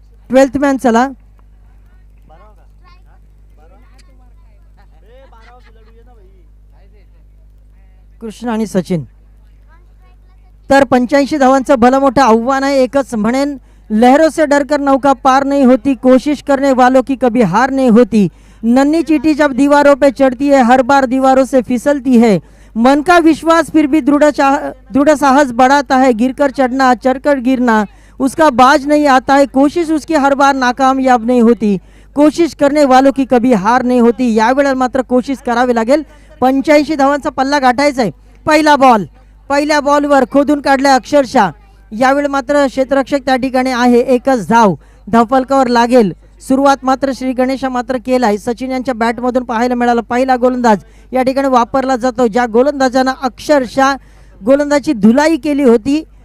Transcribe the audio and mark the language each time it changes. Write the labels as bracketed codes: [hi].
[mr] 12th man चला. कृष्ण आणि सचिन. तर 85 धावांचं भलं मोठं आव्हान आहे. एकच म्हणेन, [hi] लहरों से डरकर नौका पार नहीं होती, कोशिश करने वालों की कभी हार नहीं होती. नन्ही चींटी जब दीवारों पे चढ़ती है, हर बार दीवारों से फिसलती है. मन का विश्वास फिर भी दृढ़ साहस बढ़ाता है. गिरकर चढ़ना, चढ़कर गिरना उसका बाज नहीं आता है. कोशिश उसकी हर बार नाकामयाब नहीं होती. कोशिश करने वालों की कभी हार नहीं होती. [mr] यावेळेला मात्र कोशिश करावी लागेल. 85 धावांचा पल्ला गाठायचा आहे. पहिला बॉल, पहिल्या बॉलवर खोदून काढलाय अक्षरशः. यावेळी मात्र क्षेत्ररक्षक त्या ठिकाणी आहे, एकच धाव धावफलकावर लागेल. सुरुवात मात्र श्री गणेशा मात्र केलाय. सचिन यांच्या बॅटमधून पाहायला मिळालं पहिला गोलंदाज या ठिकाणी वापरला जातो, ज्या गोलंदाजानं अक्षरशः गोलंदाजी धुलाई केली होती.